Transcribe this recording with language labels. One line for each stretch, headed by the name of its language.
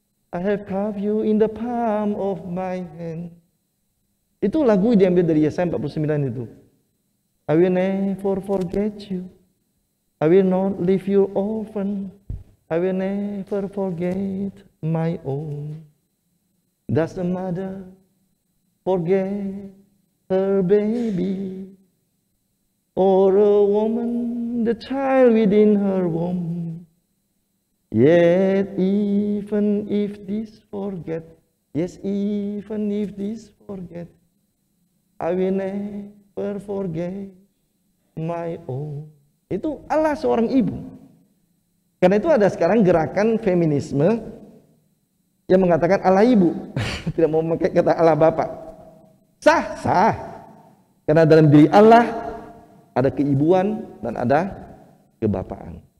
English: I have carved you in the palm of my hand.
Indonesian: Itu lagu diambil dari Yesaya 49 itu.
English: I will never forget you. I will not leave you orphan. I will never forget my own. Does the mother forget her baby? Or a woman, the child within her womb? Yet even if this forget, yes, even if this forget, I will never forget my own.
Indonesian: Itu Allah seorang ibu. Karena itu ada sekarang gerakan feminisme yang mengatakan Allah ibu. Tidak mau memakai kata Allah bapak. Sah, sah. Karena dalam diri Allah ada keibuan dan ada kebapaan.